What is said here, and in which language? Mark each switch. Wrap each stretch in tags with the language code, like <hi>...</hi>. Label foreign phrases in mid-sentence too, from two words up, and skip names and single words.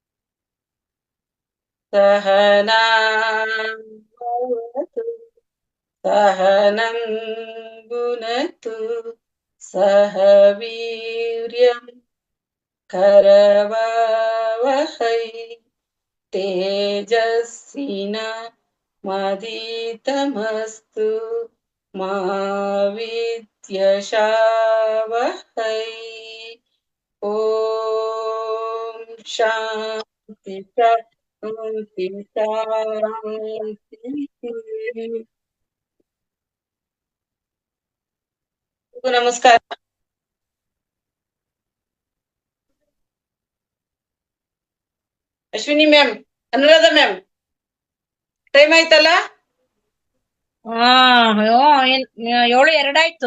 <sa>ಸಹನಾ सहनं भुनक्तु सह वीर्यं करवावहै तेजस्विनामधीतमस्तु मा विद्विषावहै ॐ शान्ति शान्ति शान्तिः।</sa> <kn>ನಮಸ್ಕಾರ. ಅಶ್ವಿನಿ ಮ್ಯಾಮ್, ಅನುರಾಧ ಮ್ಯಾಮ್, ಟೈಮ್ ಆಯ್ತಲ್ಲ? 7:02 ಆಯ್ತು.</kn>